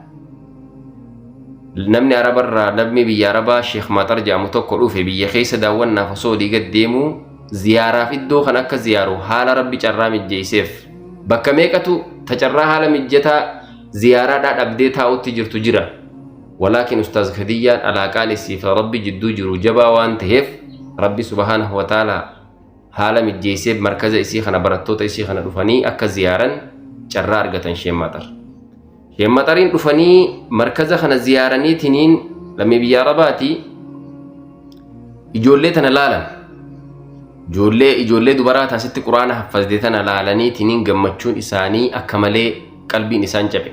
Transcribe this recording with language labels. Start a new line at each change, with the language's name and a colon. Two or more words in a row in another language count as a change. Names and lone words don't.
Oromo: Namni Arabarraa namni biyya Arabaa Sheekh Maxar jedhamu tokko dhufe biyya keessa daawwannaaf osoo olii gad deemu ziyaaraaf iddoo kan akka ziyaaru haala Rabbi carraa mijjeesseef bakka meeqatu tacarraa haala mijjataa ziyaaraadhaa dhabdee taa'utti jirtu jira. Walaakin Ustaaz Khadijaan alaaqaan isiif Rabbi jidduu jiru jabaa waan ta'eef Rabbi
Arabic: سبحانه وتعالى
Oromo: haala mijjeesseef markaza isii kana barattoota isii kana dhufanii akka ziyaaran carraa argatan Sheekh Maxar. Sheekh Maxariin dhufanii markaza kana ziyaaraniitiniin lammii biyya Arabaati ijoollee tana laalan. Ijoollee dubaraa taasitti Qur'aana haffazde tana laalaniitiniin gammachuun isaanii akka malee qalbiin isaan cabe.